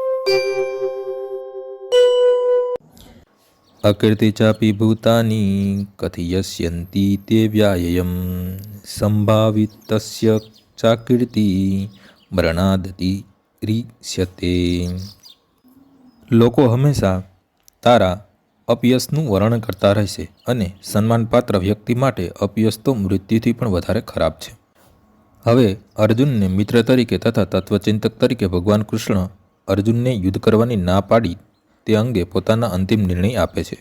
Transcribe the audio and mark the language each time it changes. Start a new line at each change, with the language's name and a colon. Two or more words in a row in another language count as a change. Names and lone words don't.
Sanskrit: अकीर्ति चापि भूतानि कथयस्यन्ति ते व्याययम् संभावितस्य चाकीर्ति मरणादति રીષ્યતે।
Gujarati: લોકો હંમેશા તારા અપયશનું વર્ણન કરતા રહેશે અને સન્માનપાત્ર વ્યક્તિ માટે અપયશ તો મૃત્યુથી પણ વધારે ખરાબ છે। હવે અર્જુનને મિત્ર તરીકે તથા તત્વચિંતક તરીકે ભગવાન કૃષ્ણ અર્જુનને યુદ્ધ કરવાની ના પાડી તે અંગે પોતાના અંતિમ નિર્ણય આપે છે।